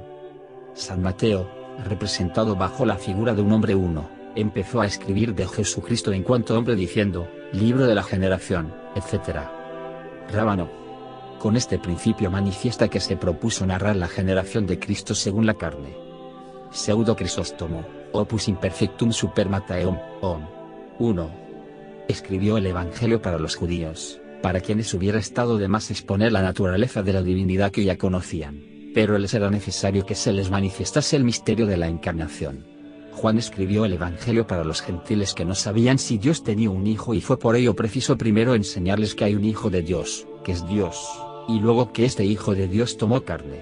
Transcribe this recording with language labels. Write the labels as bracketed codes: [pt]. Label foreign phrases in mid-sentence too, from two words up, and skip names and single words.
[es] San Mateo, representado bajo la figura de un hombre empezó a escribir de Jesucristo en cuanto hombre diciendo, libro de la generación, etc. Rábano. Con este principio manifiesta que se propuso narrar la generación de Cristo según la carne. Pseudo Crisóstomo, opus imperfectum super Matteum, 1. Escribió el Evangelio para los judíos, para quienes hubiera estado de más exponer la naturaleza de la divinidad que ya conocían, pero les era necesario que se les manifestase el misterio de la encarnación. Juan escribió el Evangelio para los gentiles que no sabían si Dios tenía un hijo y fue por ello preciso primero enseñarles que hay un hijo de Dios, que es Dios, y luego que este hijo de Dios tomó carne.